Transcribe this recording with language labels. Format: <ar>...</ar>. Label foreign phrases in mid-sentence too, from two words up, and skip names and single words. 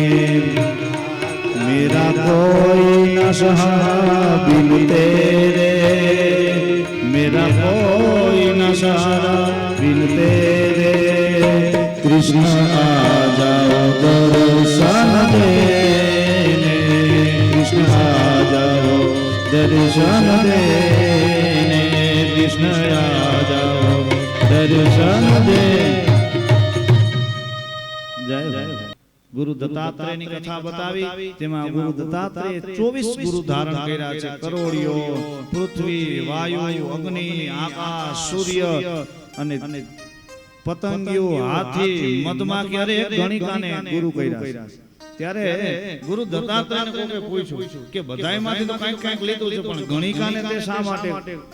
<hi>मेरा कोई न सहारा बिन तेरे मेरा कोई न सहारा बिन तेरे कृष्ण आ जाओ दर्शन देने कृष्ण आ जाओ दर्शन देने कृष्ण आ जाओ दर्शन दे</hi> <gu>जय गुरु दत्तात्रेय ની કથા બતાવી તેમાં ગુરુ દત્તાત્રેય 24 ગુરુ ધારણ કર્યા છે કરોડિયો પૃથ્વી વાયુ અગ્નિ આકાશ સૂર્ય અને પતંગિયો હાથી મધમાખી અરે ગણિકાને ગુરુ કર્યા છે ત્યારે ગુરુ દત્તાત્રેયને કોકે પૂછ્યું કે બધાયમાંથી તો કંઈક લીધું છે પણ ગણિકાને તે શા માટે</gu>